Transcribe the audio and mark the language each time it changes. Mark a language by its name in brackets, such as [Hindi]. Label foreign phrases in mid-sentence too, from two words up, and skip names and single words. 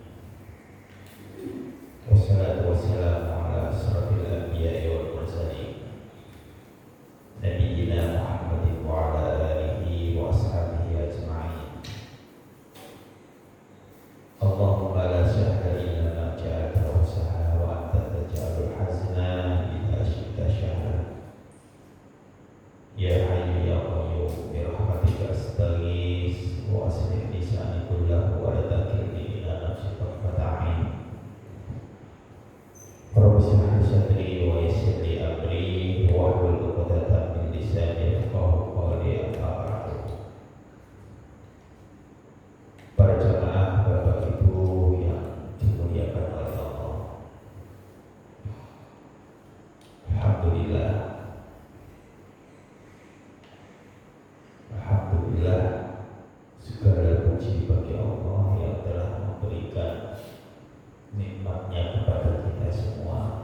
[Arabic] والصلاة والسلام على أشرف الأنبياء والمرسلين. نبينا محمد وعلى آله وأصحابه أجمعين. اللهم لا سهل إلا ما جعلته سهلا وأنت تجعل الحزن إذا شئت سهلا. يا حي يا قيوم برحمتك أستغيث وأصلح لساني كله ولا تكلني إلى نفسي طرفة عين. رب اشرح لي صدري ويسر لي أمري واحلل عقدة من لساني يفقهوا قولي. أما بعد. [Indonesian] Para jamaah Bapak Ibu yang dimuliakan oleh Allah, Alhamdulillah, Alhamdulillah, segala puji bagi Allah yang telah memberikan nikmatnya kepada kita semua,